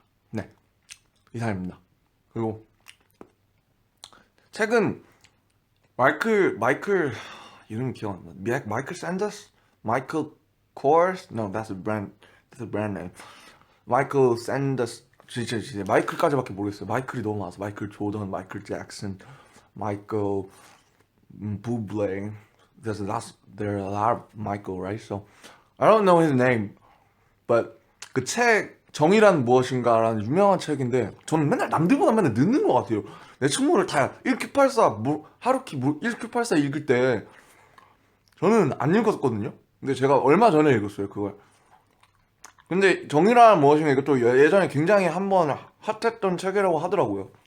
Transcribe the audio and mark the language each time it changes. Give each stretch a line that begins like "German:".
Korean: 네, 이상입니다. 그리고 최근 마이클 이름이 기억 안 나. 마이클 샌더스? 마이클 코어스?
English: No, that's a brand name.
Korean: 마이클 샌더스. 진짜 마이클까지밖에 모르겠어요. 마이클이 너무 많아서 마이클 조던, 마이클 잭슨, 마이클 부블레.
English: There are a lot of Michael, right? So I don't know his name, but
Korean: 그 책 정의란 무엇인가라는 유명한 책인데 저는 맨날 남들보다 맨날 늦는 것 같아요. 내 친구를 다 1Q84 하루키 1Q84 읽을 때 저는 안 읽었거든요. 근데 제가 얼마 전에 읽었어요, 그걸. 근데 정의란 무엇인가 이것도 예전에 굉장히 한번 핫했던 책이라고 하더라고요.